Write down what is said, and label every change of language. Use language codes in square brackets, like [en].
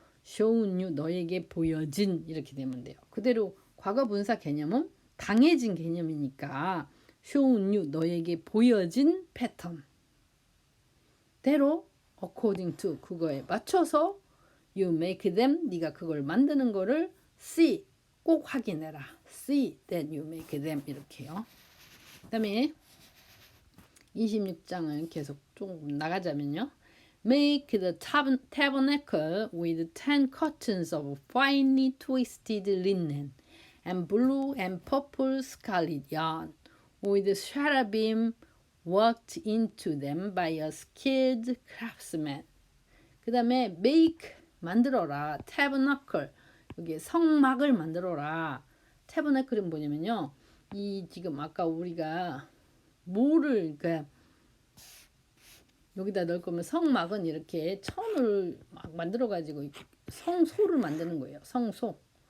[en] shown you, [ko] 너에게 보여진 이렇게 되면 돼요. 그대로 과거분사 개념은 당해진 개념이니까 shown you, 너에게 보여진 패턴 대로 [en] according to, [ko] 그거에 맞춰서 [en] you make them, [ko] 네가 그걸 만드는 거를 see, 꼭 확인해라. [en] see that you make them [ko] 이렇게요. 그 다음에 26장을 계속 좀 나가자면요. [en] Make the tabernacle with 10 curtains of finely twisted linen and blue and purple scarlet yarn with cherubim worked into them by a skilled craftsman. [ko] 그 다음에 [en] make, [ko] 만들어라. tabernacle, 여기 성막을 만들어라. tabernacle은 뭐냐면요. 이 지금 아까 우리가 뭐를, 그러니까 여기다 넣을 거면 성막은 이렇게 천을 막 만들어 가지고 성소를 만드는 거예요. 성소.